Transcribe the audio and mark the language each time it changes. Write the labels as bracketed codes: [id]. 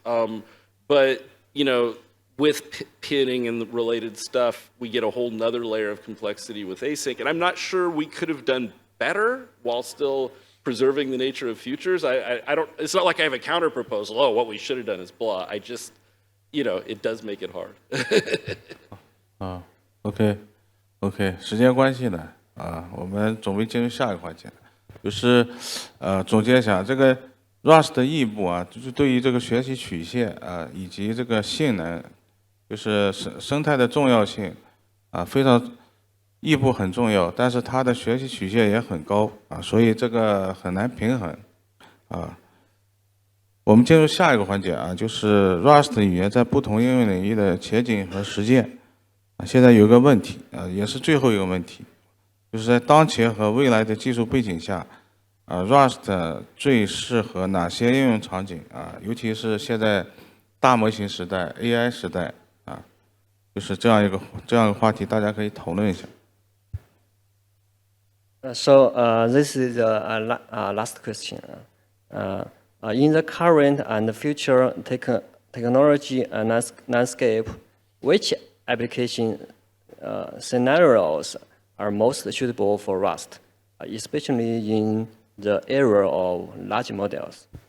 [en] But, you know, with pinning and the related stuff, we get a whole nother layer of complexity with async. And I'm not sure we could have done better while still preserving the nature of futures. I don't, it's not like I have a counter proposal. Oh, what we should have done is blah. I just, you know, it does make it hard. [zh] OK， 时间关系呢，我们准备进入下一个环节，就是总结一下这个 Rust 的异步啊，就是对于这个学习曲线以及这个性能，就是生态的重要性非常。异步很重要，但是它的学习曲线也很高所以这个很难平衡我们进入下一个环节就是 Rust 语言在不同应用领域的前景和实践现在有一个问题也是最后一个问题，就是在当前和未来的技术背景下Rust 最适合哪些应用场景尤其是现在大模型时代 AI 时代就是这样一个话题，大家可以讨论一下。 [en] So this is the last question. In the current and future technology landscape, which application scenarios are most suitable for Rust, especially in the era of large models?